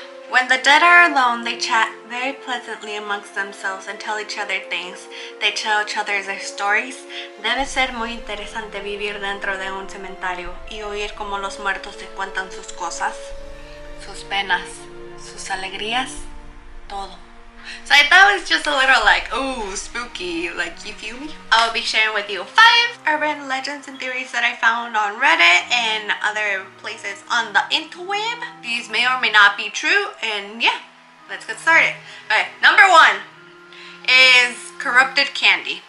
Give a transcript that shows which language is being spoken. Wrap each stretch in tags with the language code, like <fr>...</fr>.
<en>When the dead are alone, they chat very pleasantly amongst themselves and tell each other things. They tell each other their stories.</en> <es>Debe ser muy interesante vivir dentro de un cementerio y oír cómo los muertos se cuentan sus cosas, sus penas, sus alegrías, todo.</es> <en>So I thought it was just a little like, ooh, spooky, like, you feel me? I'll be sharing with you 5 urban legends and theories that I found on Reddit and other places on the interweb. These may or may not be true, and yeah, let's get started. Okay, number 1 is corrupted candy.</en>